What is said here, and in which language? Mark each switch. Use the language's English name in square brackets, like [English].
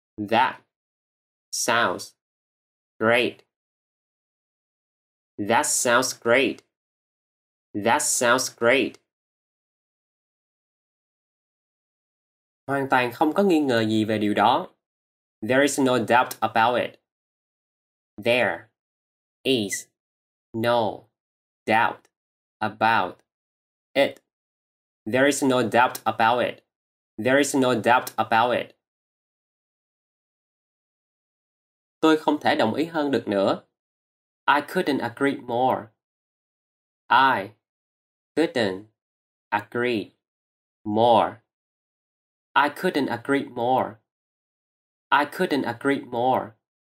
[English] That sounds great. That sounds great. That sounds great. [Vietnamese] Hoàn toàn không có nghi ngờ gì về điều đó. [English] There is no doubt about it. There is no doubt about it. There is no doubt about it. There is no doubt about it. [Vietnamese] Tôi không thể đồng ý hơn được nữa. [English] I couldn't agree more. I couldn't agree more. I couldn't agree more. I couldn't agree more.